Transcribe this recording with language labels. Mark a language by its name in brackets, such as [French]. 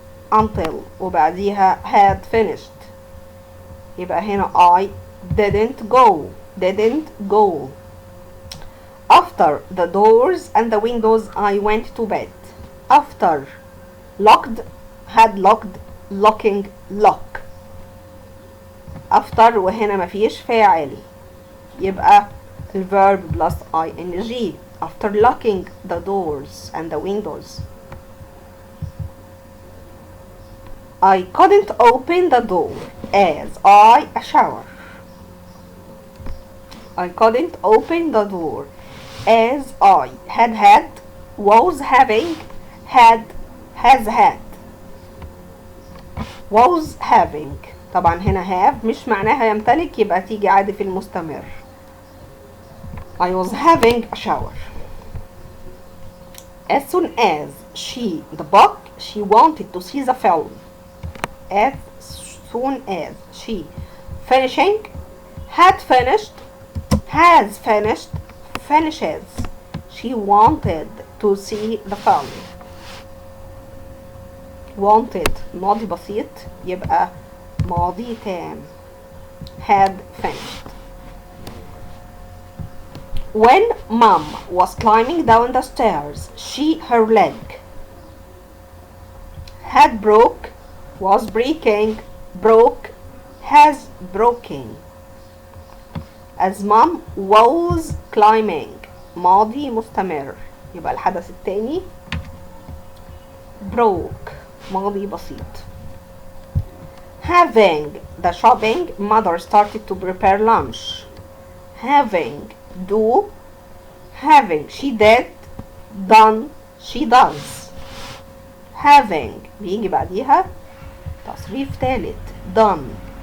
[English] Until [Arabic] وبعديها [English] had finished [Arabic] يبقى هنا [English] I didn't go. After the doors and the windows I went to bed. After locked, had locked, locking, lock. [Arabic] After وهنا مفيش فاعل يبقى ال [English] verb plus ing. After locking the doors and the windows. I couldn't open the door as I a shower. I couldn't open the door as I had, was having, had, has had. Was having [Arabic] طبعا هنا have مش معناها يمتلك يبقى تيجي عادي في المستمر. [English] I was having a shower. As soon as she wanted to see the film. As soon as she finishing, had finished, has finished, finishes. She wanted to see the film. [Arabic] Wanted ماضي بسيط يبقى ماضي تام. [English] Had finished. When mom was climbing down the stairs, her leg had broke, was breaking, broke, has broken. As mom was climbing [Arabic] ماضي مستمر يبقى الحدث التاني broke ماضي بسيط. [English] Having the shopping, mother started to prepare lunch. Having do, having she did, done she does. [Arabic] Having بيجي بعديها تصريف ثالث done.